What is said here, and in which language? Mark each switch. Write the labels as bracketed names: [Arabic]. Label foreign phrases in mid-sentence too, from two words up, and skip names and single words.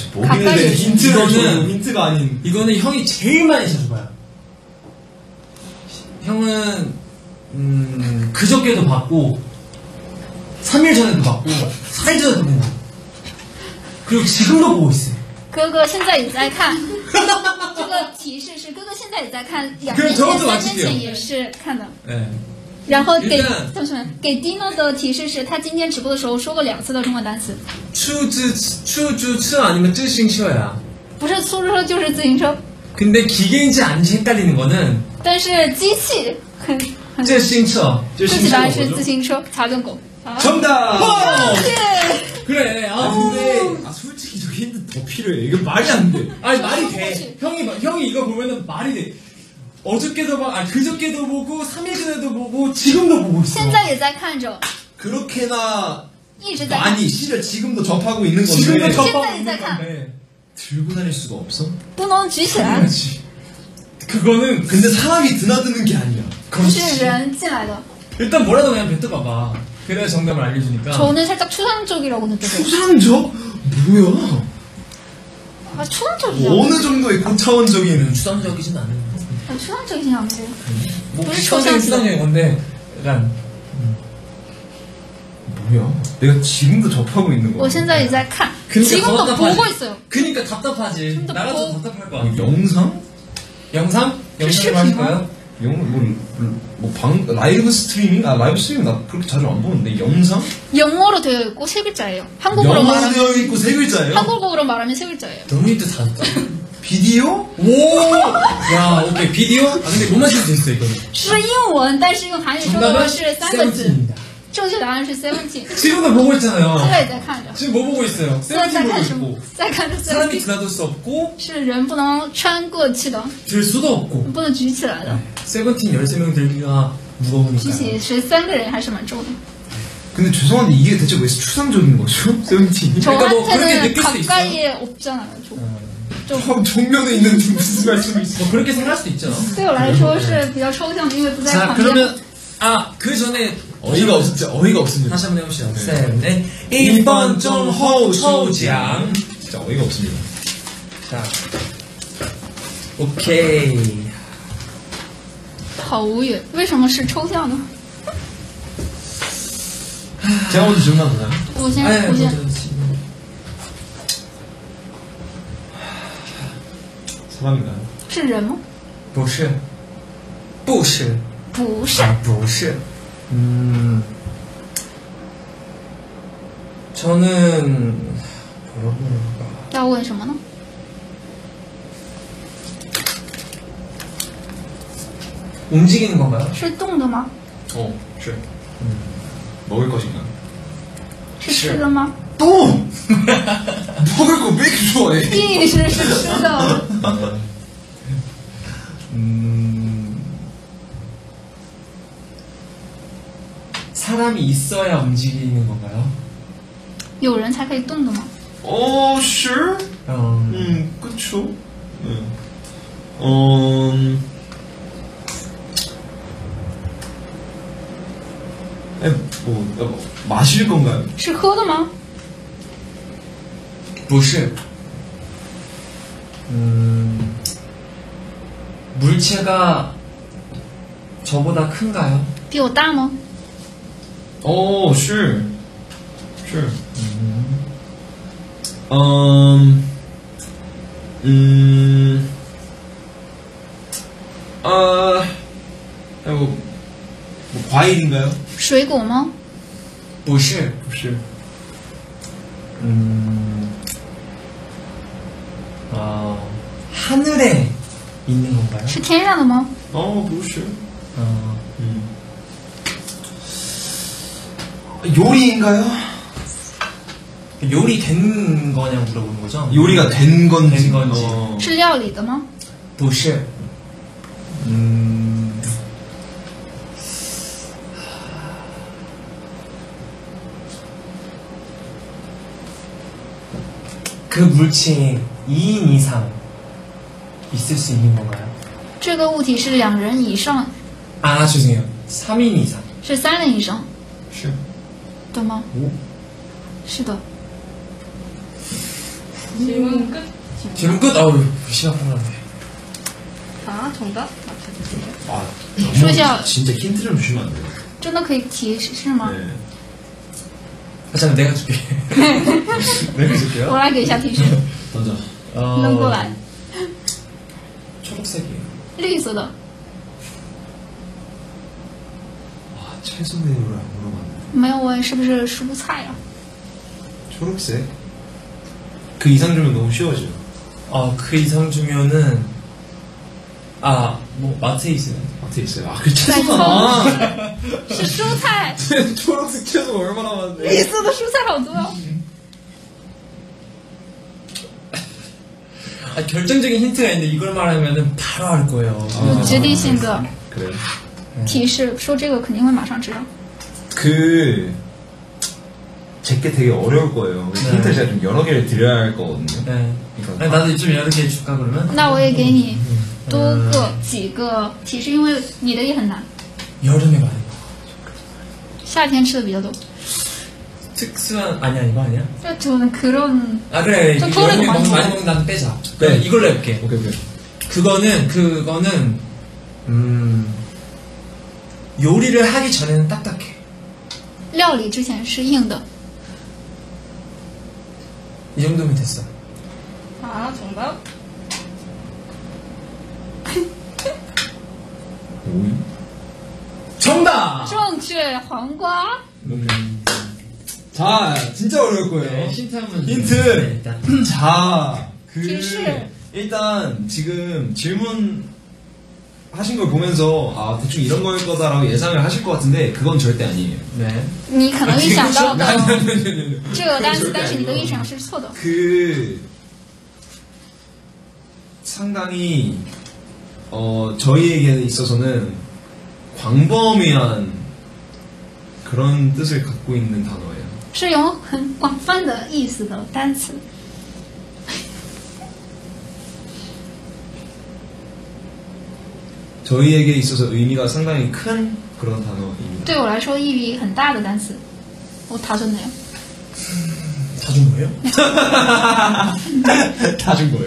[Korean] 가까이 뭐길래 힌트를 이거는- 줘도 힌트가 아닌. 이거는 형이 제일 많이 자주 봐요. 형은, 그저께도 봤고, 3일 전에도 봤고, 4일 전에도 봤고, 그리고 지금도 보고 있어요. [Chinese] 哥哥现在也在看，这个提示是哥哥现在也在看，2年前、3年前也是看的。 [Korean] 네. [Chinese] 然后给 [Korean] 일단 [Chinese] 同学们给 Dino 的提示是他今天直播的时候说过2次的中文单词， [Korean] 추 아니면 쯔싱셔야. [Chinese] 不是出租车就是自行车， [Korean] 근데 기계인지 아닌지 헷갈리는 거는 [Chinese] 但是机器很 [Korean] 쯔싱셔. [Chinese] 对不起，答案是自行车查顿狗。 [Korean] 정답! 그래. 근데 솔직히 저 힌트 더 필요해. 이거 말이 안 돼. 아니 말이 돼. 형이 이거 보면은 말이 돼. 어저께도 그저께도 보고 3일 전에도 보고 지금도 보고 있어. [Chinese] 现在也在看着， [Korean] 그렇게나 [Chinese] 一直在看， [Korean] 많이 실을 지금도 접하고 있는 건데 지금도 접하고 신나게 있는 시작한. 건데. 들고 다닐 수가 없어? [Chinese] 不能举起来， [Korean] 그렇지. 그거는 근데 사람이 드나드는 게 아니야. [Chinese] 不是人进来的。 [Korean] 일단 뭐라도 그냥 뱉어봐봐. 그래야 정답을 알려주니까. 저는 살짝 추상적이라고 느껴져요. 추상적? 뭐야? 추상적이야. 어느 정도의 고차원적인 추상적이진 않은 것 같아. 추상적이진 않고. 뭐 우리 추상적인 건데 약간 뭐야? 내가 지금도 접하고 있는 거야. [Chinese] 我现在也在看， [Korean] 그러니까 지금도 더 보고 답답하지. 있어요. 그니까 답답하지. 지금도 나라도 보고- 답답할 거 아니야. 영상? 영상? 영상으로 실시간? 하실까요? 라이브 스트리밍? 라이브 스트리밍 나 그렇게 자주 안 보는데 영상? 영어로 되어 있고 3글자예요. 한국어로 영어로 말하면 되어 있고 3글자예요? 한국어로 말하면 3글자예요. 너무 힌트 다 줬다. 비디오? 오! 야, 오케이. 비디오? 근데 못 맞출 수 있어, 이거는. [Chinese] 是英文，但是用韩语说的话 [Korean] 정답은 [Chinese] 是3个字。 [Korean] 세븐틴입니다. [Chinese] 正确答案是 17。 [Korean] 지금도 보고 있잖아요. [Chinese] 现在也在看着。 [Korean] 지금 뭐 보고 있어요? [Chinese] 现在在 [Korean] 세븐틴 보고 [Chinese] 看什么 [Korean] 있고. ？ [Chinese] 在看着 [Korean] 사람이 [Chinese] 17， [Korean] 드나들 수 없고, [Chinese] 是人不能穿过去的， [Korean] 들 수도 없고. [Chinese] 不能举起来的。 [Korean] 세븐틴 13명 들기가 [Chinese] 举 [Korean] 무거우니까. [Chinese] 起13个人还是蛮重的。 [Korean] 근데 죄송한데 이게 대체 왜 추상적인 거죠? 세븐틴이? 그러니까 뭐 그렇게 저한테는 느낄 수 있어요. 가까이에 없잖아요. 정면에 있는 무슨 말씀이 있어? 뭐 그렇게 생각할 수도 있죠. [Chinese] 对我来说是比较抽象的，因为不在 [Korean] 자 [Chinese] 旁边。 [Korean] 그러면 그 전에 어이가 없, 진짜 어이가 없습니다. 다시 한번 해봅시다. 네. 1번 정호 抽奖. 진짜 어이가 없습니다. 자, 오케이. [Chinese] 好无语，为什么是抽象呢？ [Korean] 제가 먼저 질문하도 되나요? [Chinese] 我先， [Korean] 네, [Chinese] 我先。 [Korean] 사람인가요? [Chinese] 是人吗？不是，不是，不是，不是. [Korean] 저는 뭐라고 그럴까? [Chinese] 要问什么呢？ [Korean] 움직이는 건가요? [Chinese] 是动的吗？ [Korean] 슈. 먹을 것인가요? [Chinese] 是吃的吗？ [Korean] 또! 먹을 거 왜 이렇게 좋아해? [Chinese] 必须是吃的。 [Korean] 사람이 있어야 움직이는 건가요? [Chinese] 有人才可以动的吗？ [English] sure? [Korean] 그쵸. 네. 마실 건가요? [Chinese] 是喝的吗？不是. [Korean] 물체가 저보다 큰가요? [Chinese] 比我大吗？ [English] sure. Sure. [Korean] 뭐 과일인가요? [Chinese] 水果吗？不是. 不是. [Korean] 하늘에 있는 건가요? [Chinese] 是天上的吗？不是. [Korean] 요리인가요? 요리된 거냐고 물어보는 거죠? 요리가 된 건지. 된 건지. [Chinese] 是料理的吗？不是. [Korean] 그 물체에 2인 이상 있을 수 있는 건가요? [Chinese] 这个物体是两人以上， [Korean] 아 죄송해요. 3인 이상. [Chinese] 是三人以上是. 的吗？ [Korean] 오? [Chinese] 是的。 [Korean] 질문 끝. 질문 끝. 아우 시간 끝났네. 자, 정답 맞춰주세요. 아, 소시아. 진짜 힌트 좀 주시면 안 돼요? [Chinese] 真的可以提示吗？ [Korean] 네. 아, 잠깐 내가 줄게. 내가 [Chinese] 我 [Korean] 줄게요. [Chinese] 来给一下提示， [Korean] 던져. [Chinese] 扔过来， [Korean] 초록색이에요. [Chinese] 绿色的， [Korean] 아, 채소 메뉴를 안 물어봤네. [Chinese] 没有问是不是蔬菜啊？ [Korean] 초록색? 그 이상 주면 너무 쉬워져요. 그 이상 주면은 뭐 마트에 있어요. 마트에 있어요. 그 채소잖아. [Chinese] 是蔬菜， [Korean] 초록색 채소 얼마나 많은데. [Chinese] 绿色的蔬菜好多哦。 [Korean] 결정적인 힌트가 있는데 이걸 말하면은 바로 알 거예요. [Chinese] 有决定性的 [Korean] 그래요? [Chinese] 提示，说这个肯定会马上知道。 [Korean] 제게 되게 어려울 거예요. 네. 힌트를 제가 좀 여러 개를 드려야 할 거거든요. 네. 그러니까 아니, 나도 좀 여러 개 줄까 그러면? [Chinese] 那我也给你多个几个提示，因为你的也很难。 [Korean] 여름에 많이 먹어. [Chinese] 夏天吃的比较多。 [Korean] 특수한 아니야 이거 아니야? 저는 그런 아 그래 좀 이거 토론이 여름에 많이 많이 먹는 난 빼자. 네. 이걸로 해볼게. 오케이. 그거는 요리를 하기 전에는 딱딱해. [Chinese] 料理之前是硬的， [Korean] 이 정도면 됐어. 자, 정답. 오이? 정답! [Chinese] 正确，黄瓜。 [Korean] 자, 진짜 어려울 거예요. 힌트 한번 힌트! 주세요. 네, 일단. 자, [Chinese] 提示. [Korean] 일단 지금 질문 하신 걸 보면서 대충 이런 거일 거다라고 예상을 하실 것 같은데 그건 절대 아니에요. 네. [Chinese] 你可能预想到的 [Korean] 아니. [Chinese] 这个单词，但是你的预想是错的。 [Korean] 상당히 저희에게 있어서는 광범위한 그런 뜻을 갖고 있는 단어예요. [Chinese] 是有很广泛的意思的单词。 [Korean] 저희에게 있어서 의미가 상당히 큰 그런 단어입니다. [Chinese] 对我来说意义很大的单词。 [Korean] 다 줬네요. 다 준 거예요? 다 준 거예요.